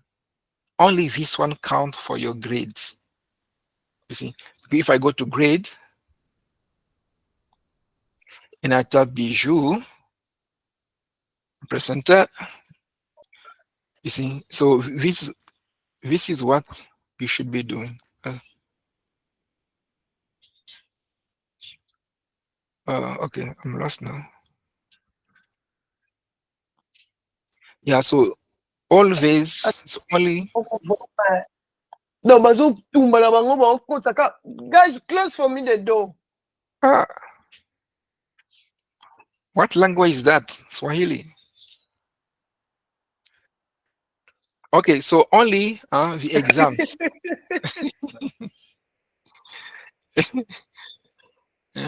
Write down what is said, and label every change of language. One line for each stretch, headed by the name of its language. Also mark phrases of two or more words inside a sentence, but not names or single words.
English: Only this one counts for your grades. You see, if I go to grade and I type Bijou, presenter, you see, so this is what you should be doing. Okay, I'm lost now. Yeah, so always, so only. No,
Lingala: bazo tumba na bango ba kotaka.
English: Guys, close for me the door. Ah, what language is that? Swahili. Okay, so only the exams. Yeah.